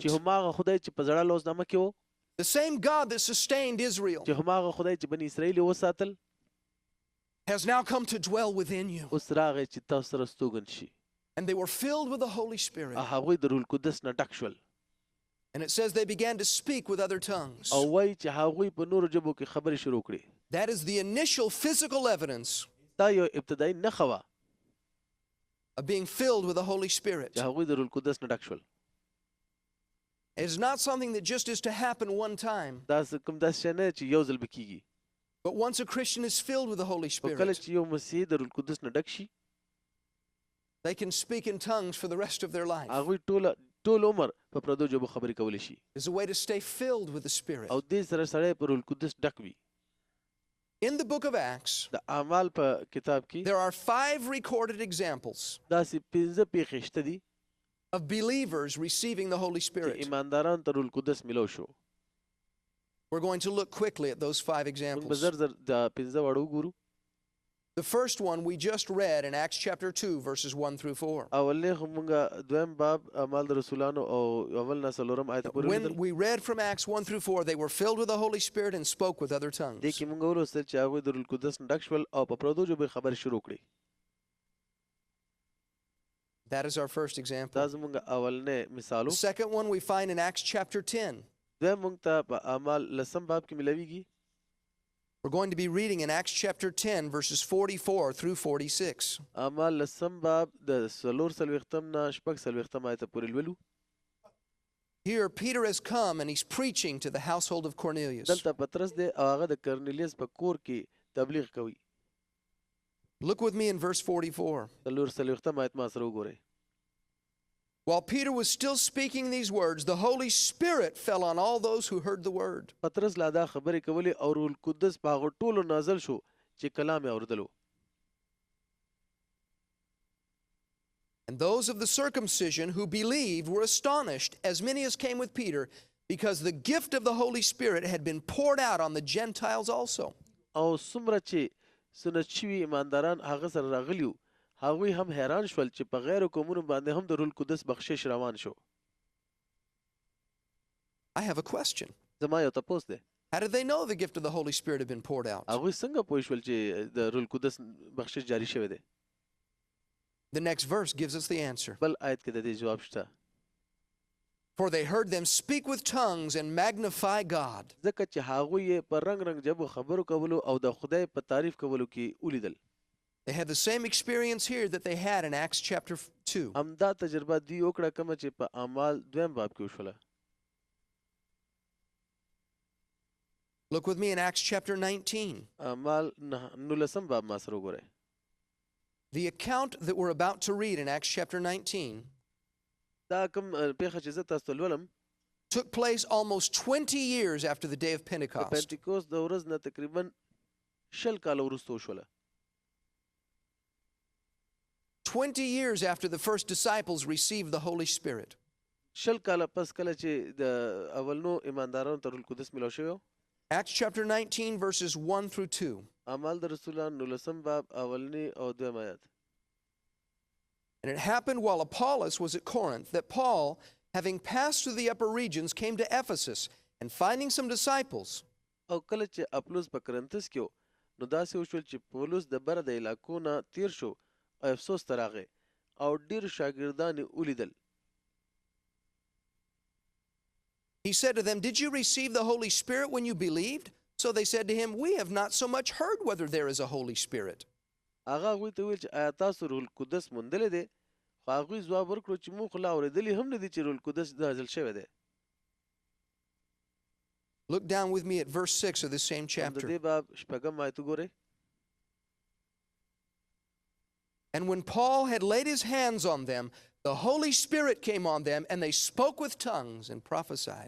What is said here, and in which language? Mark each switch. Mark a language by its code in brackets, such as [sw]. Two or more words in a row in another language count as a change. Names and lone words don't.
[ps] چې هماغه خدای چې په زړه لوزنامه کې و [en] the same God that sustained Israel, [ps] چې هماغه خدای چې بني اسرائیل یې وساتل [en] has now come to dwell within you. [ps] اوس راغی چې تاسو سره ستوګن شي. [en] And they were filled with the Holy Spirit. [ps] هغوی د روح القدس نه ډک شول [en] And it says they began to speak with other tongues. [ps] او وایي چې هغوی په نورو ژبو کې خبرې شروع کړې. [en] That is the initial physical evidence [ps] دا یو ابتدایي نښه وه [en] of being filled with the Holy Spirit. [ps] چې هغوی د روح القدس نه ډک شول. [en] It is not something that just is to happen one time, [ps] دا کوم داسې شی نه چې یو ځل به کېږي. [en] but once a Christian is filled with the Holy [ps] خو کله [en] Spirit, [ps] چې یو مسیحي د روح القدس نه ډک شي [en] they can speak in tongues for the rest of their life. [ps] هغوی ټول عمر په پردو ژبو خبرې کولی شي. [en] It's a way to stay filled with the Spirit. [ps] او دې سره سړی په روح القدس ډک وي. [en] In the book of Acts, [ps] د اعمال په کتاب کې [en] there are 5 recorded examples [ps] داسې 15 پیښې شته دي [en] of believers receiving the Holy [ps] چې [en] Spirit. [ps] ایمانداران ته روح القدس میلاو شو. [en] We're going to look quickly at those 5 [ps] موږ به [en] examples. [ps] زر د 15 واړه وګورو. [en] The first one we just read in Acts chapter 2, verses 1 through 4. [ps] اولنې خو مونږه دویم باب اعمال د رسولانو او اول نه څلورم آیت پورې [en] When [ps] ولیدل. [en] we read from Acts 1 through 4, they were filled with the Holy Spirit and spoke with other [ps] دې [en] tongues. [ps] کې مونږ ولوستل چې هغوی د روح القدس نه ډک شول او په پردو ژبې خبرې شروع کړې. [en] That is our first [ps] دا [en] example. [ps] زمونږ اولنې [en] The [ps] مثالو. [en] second one we find in Acts chapter 10. [ps] دویم مونږ ته په اعمال لسم باب کې ملويږي. [en] We're going to be reading in Acts chapter 10, verses 44 through 46. [ps] اعمال لسم باب د څلور څلوېښتم نه شپږ څلوېښتم آیت پورې لولو. [en] Here, Peter has come and he's preaching to the household of Cornelius. [ps] دلته پترس دی او هغه د کرنیلیس په کور کې تبلیغ کوي. [en] Look with me in verse 44. [ps] څلور څلوېښتم آیت ما سره وګورئ. [en] While Peter was still speaking these words, the Holy Spirit fell on all those who heard the word. [ps] پترس لا دا خبرې کولې او روح القدس په هغو ټولو نازل شو چې کلام یې اورېدلو. [en] And those of the circumcision who believed were astonished, as many as came with Peter, because the gift of the Holy Spirit had been poured out on the Gentiles also. [ps] او څومره چې سنت شوي ایمانداران هغه سره راغلي وو هغوی هم حیران شول چې په غیرو قومونو باندې هم د روح القدس بخشش روان شو. [en] I have a question. [ps] زما یو تپوس دی. [en] How did they know the gift of the Holy Spirit had been poured out? [ps] هغوی څنګه پوه شول چې د روح القدس بخشش جاری شوی دی؟ [en] The next verse gives us the answer. [ps] بل آیت کې د دې جواب شته. [en] For they heard them speak with tongues and magnify God. [ps] ځکه چې هغوی یې په رنګ رنګ جبو خبرو کولو او د خدای په تعریف کولو کې ولیدل. [en] They had the same experience here that they had in Acts chapter 2. [ps] همدا تجربه دوی وکړه کومه چې په اعمال دویم باب کې وشوله. [en] Look with me in Acts chapter 19. [ps] اعمال 19 باب ما سره وګورئ. [en] The account that we're about to read in Acts chapter 19 [ps] دا کوم پیښه چې زه تاسو ته لولم [en] took place almost 20 years after the day of [ps] د [en] Pentecost. [ps] پنټیکوس د ورځ نه تقریبا 20 کاله وروسته وشوله. [en] 20 years after the first disciples received the Holy Spirit. [ps] 20 کاله پس کله چې د اولنو ایماندارانو ته روح القدس ملو شوی و. [en] Acts chapter 19 verses 1 through 2. [ps] اعمال د رسولان 19 باب اولنی او دویم آیات. [en] And it happened while Apollos was at Corinth that Paul, having passed through the upper regions, came to Ephesus, and finding some disciples, [ps] او کله چې اپلوس په کرنتس کې و نو داسې وشول چې پولس د بره د علاقو نه تیر شو او افسوس ته راغی او ډېر شاګردان یې ولیدل. [en] he said to them, Did you receive the Holy Spirit when you believed? So they said to him, We have not so much heard whether there is a Holy Spirit. [ps] هغه هغوی ته ویل چې آیا تاسو روح القدس موندلی دی؟ خو هغوی ځواب ورکړو چې موږ خو لا اورېدلي هم نه دي چې روح القدس نازل شوی دی. [en] Look down with me at verse 6 of the same [ps] د [en] chapter. [ps] دې باب شپږم آیت وګورئ. [en] And when Paul had laid his hands on them, the Holy Spirit came on them, and they spoke with tongues and prophesied.